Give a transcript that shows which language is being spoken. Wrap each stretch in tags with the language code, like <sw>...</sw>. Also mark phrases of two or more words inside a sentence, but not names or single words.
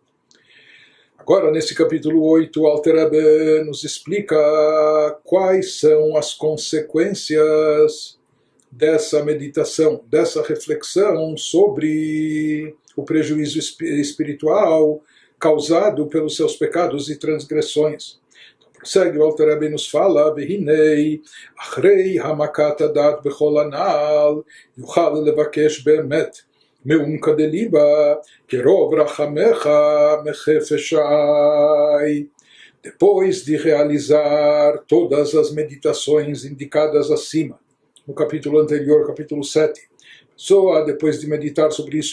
<pt>Agora, nesse capítulo 8, o Alter Rebbe nos explica quais são as consequências dessa meditação, dessa reflexão sobre o prejuízo espiritual causado pelos seus pecados e transgressões. Então, prossegue, o Alter Rebbe nos fala:</pt> <he>והנה, אחרי העמקת הדעת בכל הנ״ל, יוכל לבקש באמת. מעומקא דליבא, כרוב רחמיך מחה פשעי.</he> <pt>Depois de realizar todas as meditações indicadas acima, no capítulo anterior, capítulo 7, pessoa, depois de meditar sobre isso</pt>